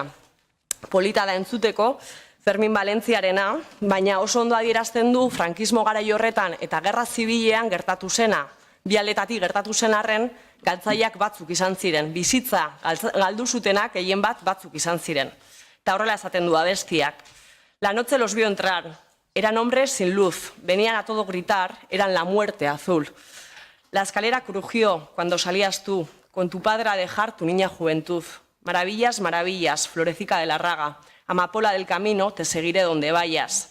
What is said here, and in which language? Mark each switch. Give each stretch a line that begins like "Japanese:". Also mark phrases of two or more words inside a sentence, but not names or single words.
Basque: Polita da entzuteko, Fermin Valentziarena, baina oso ondo adierazten du frankismo garai horretan eta gerra zibilean gertatu zena, bi aldetatik gertatu zen arren, galtzaileak batzuk izan ziren, bizitza galdu zutenak gehien batzuk izan ziren. Eta horrela esaten du abestiak.
Spanish: La noche los vio entrar. Eran hombres sin luz, venían a todo gritar, eran la muerte azul. La escalera crujió cuando salías tú, con tu padre a dejar tu niña juventud. Maravillas, maravillas, Florecica de la Raga, amapola del camino, te seguiré donde vayas.